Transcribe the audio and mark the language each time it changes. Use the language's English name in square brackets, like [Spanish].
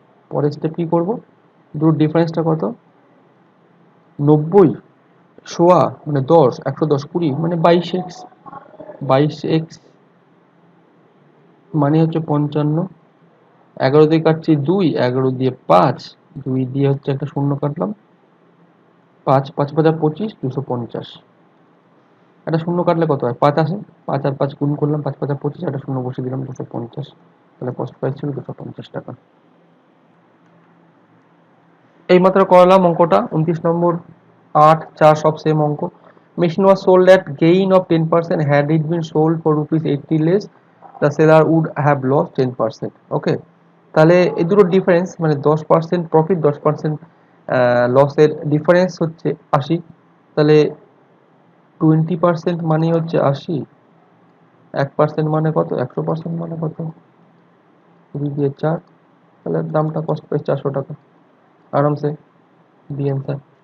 [Bangla] পরের স্টেপ কি করব, দুটোর ডিফারেন্সটা কত, 90 সোয়া মানে 10, 110 20 মানে 22x, 22x মানে হচ্ছে 55, 11 দিয়ে কাটছি 2, 11 দিয়ে 5, 2 দিয়ে হচ্ছে একটা শূন্য কাটলাম, 5 5 5 25, 250, একটা শূন্য কাটলে কত হয় 5 আসে, 5 আর 5 গুণ করলাম, 5 5 25, একটা শূন্য বসে দিলাম, 250, তাহলে কস্ট প্রাইস ছিল 250 টাকা। এইমাত্র করলাম অঙ্কটা 29 নম্বর, 8 4 সব সেম অঙ্ক। [English] machine was sold at gain of 10%, had it been sold for rupees 80 less, the seller would have lost 10%, [Bangla] ওকে। তাহলে এই দুটো ডিফারেন্স মানে 10% প্রফিট, 10% লসের ডিফারেন্স হচ্ছে 80, তাহলে 20% মানে হচ্ছে 80, 1% মানে কত, 100% মানে কত, 2 দিয়ে 4, তাহলে দামটা কস্ট প্রাইস 400 টাকা, আরামসে বি অ্যান্সার।